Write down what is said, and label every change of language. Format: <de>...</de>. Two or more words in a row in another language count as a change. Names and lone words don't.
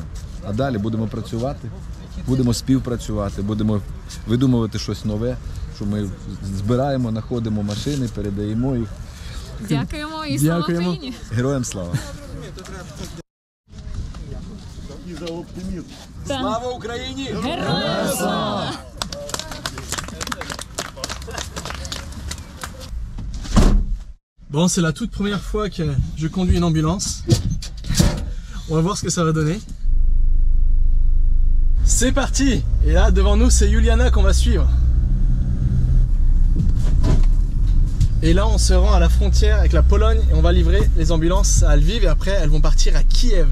<uk>А далі будемо працювати, будемо співпрацювати, будемо видумувати щось нове, що ми збираємо, знаходимо машини, передаємо їх. Дякуємо і слава Україні! Героям слава! Слава Україні! Героям слава!</uk> <fr>Bon, c'est la toute première fois que je conduis une ambulance. On va voir ce que ça va donner. C'est parti! Et là, devant nous, c'est Juliana qu'on va suivre. Et là, on se rend à la frontière avec la Pologne et on va livrer les ambulances à Lviv et après, elles vont partir à Kiev.</fr>